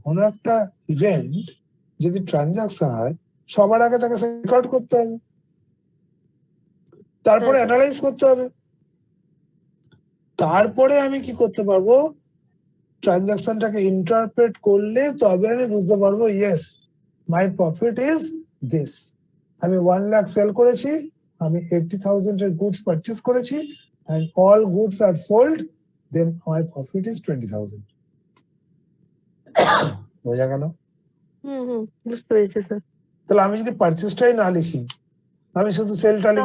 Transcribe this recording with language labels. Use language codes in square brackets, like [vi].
[bn] কোনো একটা ইভেন্ট যদি ট্রানজাকশন হয়, সবার আগে তাকে রেকর্ড করতে হবে, তারপরে হ্যাঁ, অ্যানালাইজ করতে হবে, তারপরে আমি কি করতে পারবো? ট্রানজাকশনটাকে ইন্টারপ্রেট করলে তবে আমি বুঝতে পারবো [en] Yes my profit is this. [bn] আমি 1,00,000 সেল করেছি, আমি 80,000 এর গুডস পারচেজ করেছি, [en] and all goods are sold, then my profit is 20,000. [bn] বোঝা গেল? বুঝতে পেরেছি স্যার। তাহলে আমি যদি পারচেজটাই না লিখি, আমি শুধু সেলটা লিখি,